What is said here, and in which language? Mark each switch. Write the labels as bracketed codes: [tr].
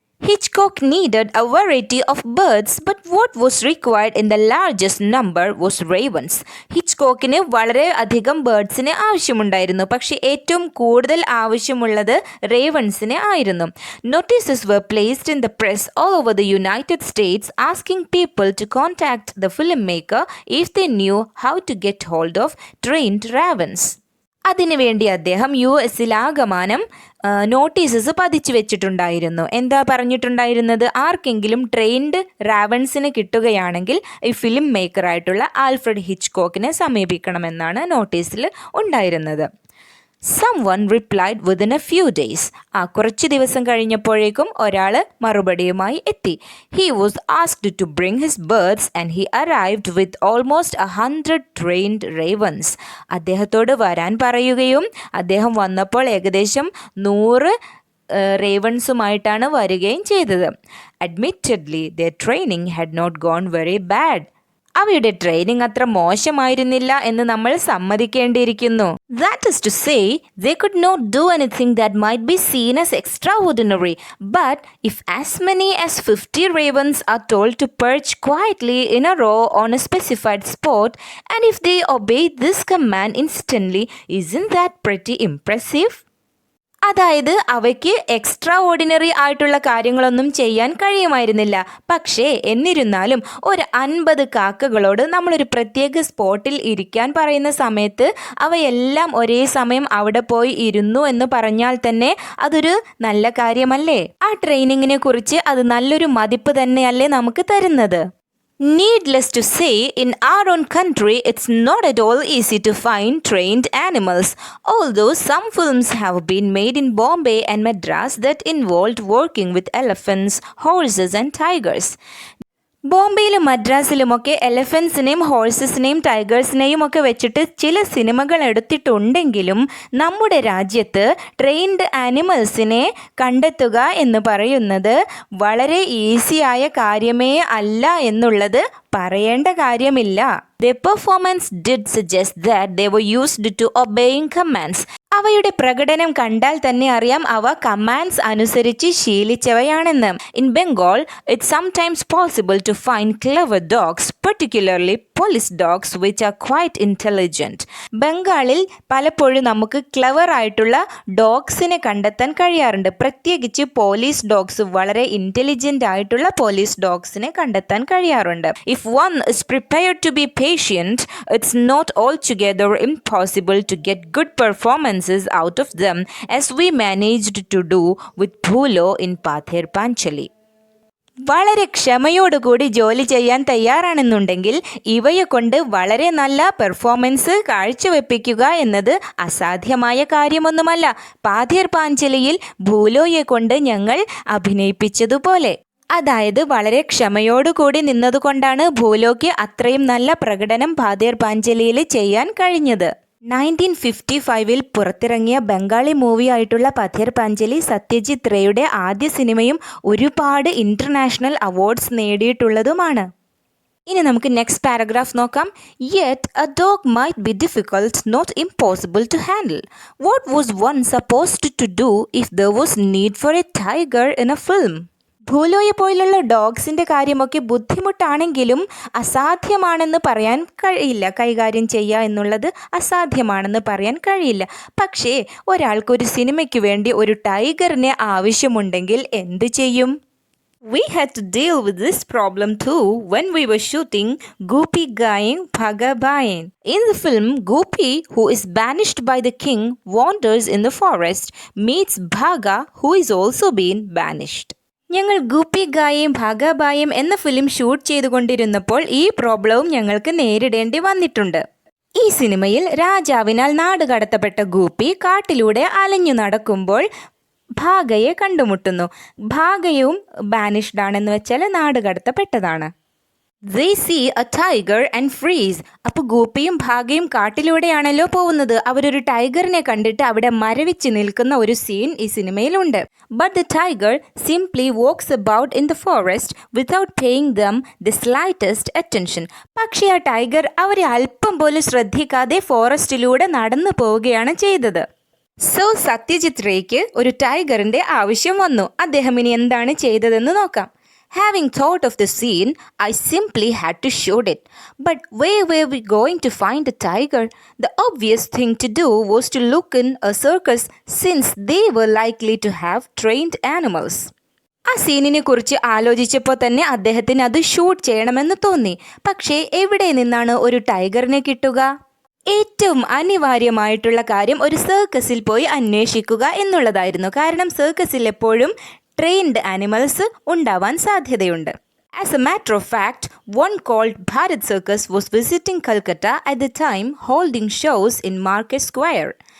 [en] Hitchcock needed a variety of birds, but what was required in the largest number was ravens. [ml] ഹിച്ച്കോക്കിന് വളരെ അധികം ബേർഡ്സിന് ആവശ്യമുണ്ടായിരുന്നു, പക്ഷേ ഏറ്റവും കൂടുതൽ ആവശ്യമുള്ളത് റേവൺസിന് ആയിരുന്നു. [en] Notices were placed in the press all over the United States asking people to contact the filmmaker if they knew how to get hold of trained ravens. [ml] അതിനുവേണ്ടി അദ്ദേഹം US-ലാകമാനം നോട്ടീസസ് പതിച്ചു വെച്ചിട്ടുണ്ടായിരുന്നു. എന്താ പറഞ്ഞിട്ടുണ്ടായിരുന്നത്? ആർക്കെങ്കിലും ട്രെയിൻഡ് റാവൺസിന് കിട്ടുകയാണെങ്കിൽ ഈ ഫിലിം മേക്കറായിട്ടുള്ള ആൽഫ്രഡ് ഹിച്ച്കോക്കിനെ സമീപിക്കണമെന്നാണ് നോട്ടീസിൽ ഉണ്ടായിരുന്നത്. [en] Someone replied within a few days. [ml] കുറച്ച് ദിവസം കഴിഞ്ഞപ്പോഴേക്കും ഒരാൾ മറുപടിയുമായി എത്തി. [en] He was asked to bring his birds and he arrived with almost 100 trained ravens. [ml] അദ്ദേഹത്തോട് വരാൻ പറയുകയും അദ്ദേഹം വന്നപ്പോൾ ഏകദേശം 100 റേവൺസുമായിട്ടാണ് വരികയും ചെയ്തത്. [en] Admittedly, their training had not gone very bad. [ml] അവയുടെ ട്രെയിനിങ് അത്ര മോശമായിരുന്നില്ല എന്ന് നമ്മൾ സമ്മതിക്കേണ്ടിയിരിക്കുന്നു. [en] That is to say, they could not do anything that might be seen as extraordinary. But if as many as 50 ravens are told to perch quietly in a row on a specified spot, and if they obey this command instantly, isn't that pretty impressive? [ml] അതായത് അവയ്ക്ക് extra ordinary ആയിട്ടുള്ള കാര്യങ്ങളൊന്നും ചെയ്യാൻ കഴിയുമായിരുന്നില്ല. പക്ഷേ എന്നിരുന്നാലും ഒരു 50 കാക്കകളോട് നമ്മളൊരു പ്രത്യേക സ്പോട്ടിൽ ഇരിക്കാൻ പറയുന്ന സമയത്ത് അവയെല്ലാം ഒരേ സമയം അവിടെ പോയി ഇരുന്നു എന്ന് പറഞ്ഞാൽ തന്നെ അതൊരു നല്ല കാര്യമല്ലേ? ആ ട്രെയിനിങ്ങിനെ കുറിച്ച് അത് നല്ലൊരു മതിപ്പ് തന്നെയല്ലേ നമുക്ക് തരുന്നത്? [en] Needless to say, in our own country, it's not at all easy to find trained animals. Although some films have been made in Bombay and Madras that involved working with elephants, horses and tigers. [ml] ബോംബെയിലും മദ്രാസിലുമൊക്കെ എലഫൻസിനെയും ഹോഴ്സസിനെയും ടൈഗേഴ്സിനെയും ഒക്കെ വെച്ചിട്ട് ചില സിനിമകൾ എടുത്തിട്ടുണ്ടെങ്കിലും നമ്മുടെ രാജ്യത്ത് trained ആനിമൽസിനെ കണ്ടെത്തുക എന്ന് പറയുന്നത് വളരെ ഈസിയായ കാര്യമേ അല്ല എന്നുള്ളത് പറയേണ്ട കാര്യമില്ല. [en] Their performance did suggest that they were used to obeying commands. [ml] അവയുടെ പ്രകടനം കണ്ടാൽ തന്നെ അറിയാം അവ കമാൻഡ്സ് അനുസരിച്ച് ശീലിച്ചവയാണെന്ന്. [en] In Bengal, it's sometimes possible to find clever dogs, particularly police dogs, which are quite intelligent. [ml] ബംഗാളിൽ പലപ്പോഴും നമുക്ക് ക്ലെവർ ആയിട്ടുള്ള ഡോഗ്സിനെ കണ്ടെത്താൻ കഴിയാറുണ്ട്. പ്രത്യേകിച്ച് പോലീസ് ഡോഗ്സ്, വളരെ ഇൻ്റലിജൻ്റ് ആയിട്ടുള്ള പോലീസ് ഡോഗ്സിനെ കണ്ടെത്താൻ കഴിയാറുണ്ട്. [en] If one is prepared to be patient, it's not altogether impossible to get good performances out of them, as we managed to do with Bhulo in Pather Panchali. [ml] വളരെ ക്ഷമയോടുകൂടി ജോലി ചെയ്യാൻ തയ്യാറാണെന്നുണ്ടെങ്കിൽ ഇവയെ കൊണ്ട് വളരെ നല്ല പെർഫോമൻസ് കാഴ്ചവെപ്പിക്കുക എന്നത് അസാധ്യമായ കാര്യമൊന്നുമല്ല. പാഥേർ പാഞ്ചലിയിൽ ഭൂലോയെ കൊണ്ട് ഞങ്ങൾ അഭിനയിപ്പിച്ചതുപോലെ. അതായത് വളരെ ക്ഷമയോടുകൂടി നിന്നതുകൊണ്ടാണ് ഭൂലോയ്ക്ക് അത്രയും നല്ല പ്രകടനം പാഥേർ പാഞ്ചലിയിൽ ചെയ്യാൻ കഴിഞ്ഞത്. 1955 പുറത്തിറങ്ങിയ ബംഗാളി മൂവി ആയിട്ടുള്ള പഥേർ പാഞ്ചലി സത്യജിത് റേയുടെ ആദ്യ സിനിമയും ഒരുപാട് ഇൻ്റർനാഷണൽ അവാർഡ്സ് നേടിയിട്ടുള്ളതുമാണ്. ഇനി നമുക്ക് നെക്സ്റ്റ് പാരഗ്രാഫ് നോക്കാം. [en] Yet a dog might be difficult, not impossible to handle. What was one supposed to do if there was need for a tiger in a film? [ml] ഭൂലോയെ പോലുള്ള ഡോഗ്സിൻ്റെ കാര്യമൊക്കെ ബുദ്ധിമുട്ടാണെങ്കിലും അസാധ്യമാണെന്ന് പറയാൻ കഴിയില്ല. കൈകാര്യം ചെയ്യുക എന്നുള്ളത് അസാധ്യമാണെന്ന് പറയാൻ കഴിയില്ല. പക്ഷേ ഒരാൾക്കൊരു സിനിമയ്ക്ക് വേണ്ടി ഒരു ടൈഗറിനെ ആവശ്യമുണ്ടെങ്കിൽ എന്ത് ചെയ്യും? [en] We had to deal with this problem too when we were shooting Gopi Gayeng Bhaga Bayen. In the film, Gopi, who is banished by the king, wanders in the forest, meets Bhaga, who is also been banished. [ml] ഞങ്ങൾ ഗൂപ്പി ഗായേം ഭാഗാബായം എന്ന film shoot ചെയ്തുകൊണ്ടിരുന്നപ്പോൾ ഈ പ്രോബ്ലവും ഞങ്ങൾക്ക് നേരിടേണ്ടി വന്നിട്ടുണ്ട്. ഈ സിനിമയിൽ രാജാവിനാൽ നാട് കടത്തപ്പെട്ട ഗൂപ്പി കാട്ടിലൂടെ അലഞ്ഞു നടക്കുമ്പോൾ ഭാഗയെ കണ്ടുമുട്ടുന്നു. ഭാഗയും ബാനിഷ്ഡ് ആണെന്ന് വെച്ചാൽ നാട് കടത്തപ്പെട്ടതാണ്. [en] They see a tiger and freeze. [ml] അപ്പോൾ ഗൂപ്പിയും ഭാഗയും കാട്ടിലൂടെയാണല്ലോ പോകുന്നത്. അവരൊരു ടൈഗറിനെ കണ്ടിട്ട് അവിടെ മരവിച്ച് നിൽക്കുന്ന ഒരു സീൻ ഈ സിനിമയിലുണ്ട്. [en] But the tiger simply walks about in the forest without paying them the slightest attention. [ml] പക്ഷേ ആ ടൈഗർ അവരെ അല്പം പോലും ശ്രദ്ധിക്കാതെ ഫോറസ്റ്റിലൂടെ നടന്നു പോവുകയാണ് ചെയ്തത്. സോ സത്യജിത് റേക്ക് ഒരു ടൈഗറിന്റെ ആവശ്യം വന്നു. അദ്ദേഹം ഇനി എന്താണ് ചെയ്തതെന്ന് നോക്കാം. [en] Having thought of the scene, I simply had to shoot it. But where were we going to find a tiger? The obvious thing to do was to look in a circus since they were likely to have trained animals. [ml] ആ സീനിനെ കുറിച്ച് ആലോചിച്ചപ്പോൾ തന്നെ അദ്ദേഹത്തിന് അത് shoot ചെയ്യണമെന്ന് തോന്നി. പക്ഷേ എവിടെ നിന്നാണ് ഒരു ടൈഗറിനെ കിട്ടുക? ഏറ്റവും അനിവാര്യമായിട്ടുള്ള കാര്യം ഒരു സർക്കസിൽ പോയി അന്വേഷിക്കുക എന്നുള്ളതായിരുന്നു. കാരണം സർക്കസിൽ എപ്പോഴും ട്രെയിൻഡ് ആനിമൽസ് ഉണ്ടാവാൻ സാധ്യതയുണ്ട്. [en] As a matter of fact, one called Bharat Circus was visiting Calcutta at the time, holding shows in Market Square.